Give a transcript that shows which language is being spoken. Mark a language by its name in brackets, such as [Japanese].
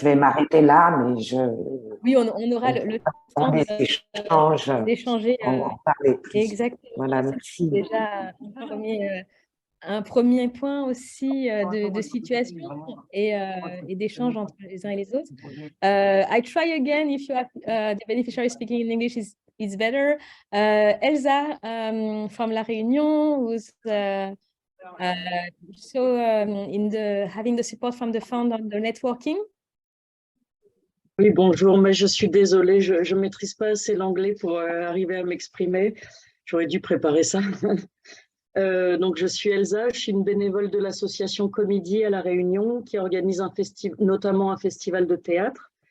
[French] je vais m'arrêter là, mais oui, on aura le temps d'échanger. en parler plus. Exactement. Voilà, merci. Déjà un premier point aussi de situation et d'échange entre les uns et les autres. [English] I try again if you have the beneficiary speaking in English is better. Elsa from La Réunion, who's having the support from the fund on the networking. [French] Oui, bonjour, mais je suis désolée, je ne maîtrise pas assez l'anglais pour arriver à m'exprimer. J'aurais dû préparer ça. Donc, je suis Elsa, je suis une bénévole de l'association Comédie à La Réunion qui organise notamment un festival de théâtre.